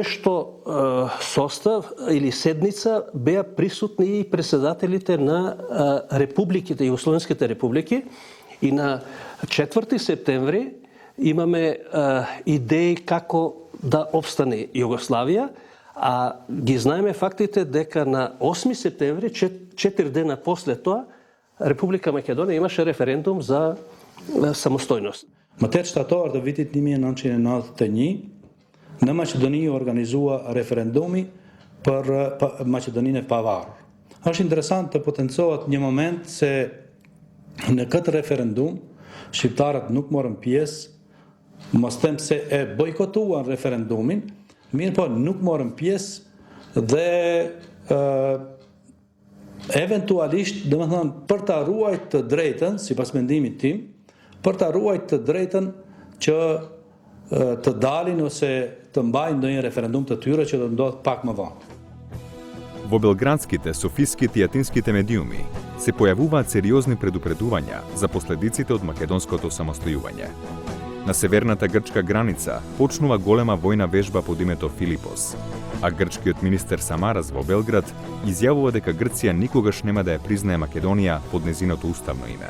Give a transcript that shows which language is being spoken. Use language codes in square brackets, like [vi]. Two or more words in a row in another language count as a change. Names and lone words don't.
[mk] што состав или седница беа присутни и председателите на републиките, југословенските републики, и на 4 септември имаме идеи како да обстане Југославија, а ги знаеме фактите дека на 8 септември, 4 дена после тоа, Република Македонија имаше референдум за самостојност. [sq] Matersta ato ardë vitit 1991, në Maqedoni organizua referendumi për Maqedoninë e pavarur. Është interesant të potencohet një moment se në këtë referendum shqiptarët nuk morën pjesë, mos them se e bojkotuan referendumin, mirë po nuk morën pjesë dhe eventualisht, domethënë, për ta ruajtur të drejtën, sipas mendimit tim, për ta ruajtur të drejtën që të dalin ose të mbajnë ndonjë referendum të tyre që do ndodh pak më vonë. [mk] Во белградските, софиските и атинските медиуми се појавуваат сериозни предупредувања за последиците од македонското самостојување. На северната грчка граница почнува голема војна вежба под името Филипос, а грчкиот министер Самарас во Белград изјавува дека Грција никогаш нема да ја признае Македонија под незиното уставно име.